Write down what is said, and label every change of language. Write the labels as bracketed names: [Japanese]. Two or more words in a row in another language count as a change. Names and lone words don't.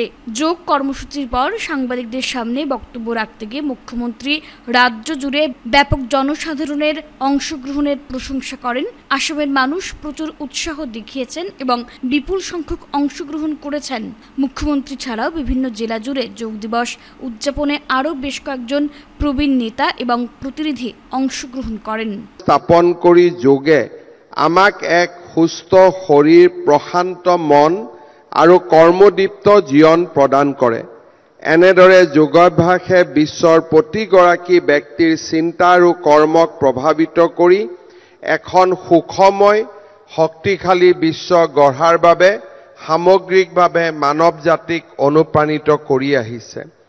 [Bangla] যোগ কর্মসূচির পর সাংবাদিকদের সামনে বক্তব্য রাখতে গিয়ে মুখ্যমন্ত্রী রাজ্য জুড়ে ব্যাপক জনসাধারণের অংশগ্রহণের প্রশংসা করেন। আসামের মানুষ প্রচুর উৎসাহ দেখিয়েছেন এবং বিপুল সংখ্যক অংশগ্রহণ করেছেন। মুখ্যমন্ত্রী ছাড়াও বিভিন্ন জেলা জুড়ে যোগ দিবস উদযাপনে আরও বেশ কয়েকজন প্রবীণ নেতা এবং প্রতিনিধি অংশগ্রহণ করেন। [Assamese] স্থাপন কৰি যোগে আমাক এক সুস্থ শৰীৰ, প্ৰশান্ত মন আৰু কৰ্মদীপ্ত জীৱন প্ৰদান কৰে। এনেদৰে যোগাভ্যাসে বিশ্বৰ প্ৰতিগৰাকী ব্যক্তিৰ চিন্তা আৰু কৰ্মক প্ৰভাৱিত কৰি এখন সুখময় শক্তিশালী বিশ্ব গঢ়াৰ বাবে সামগ্ৰিকভাৱে মানৱ জাতিক অনুপ্ৰাণিত কৰি আহিছে।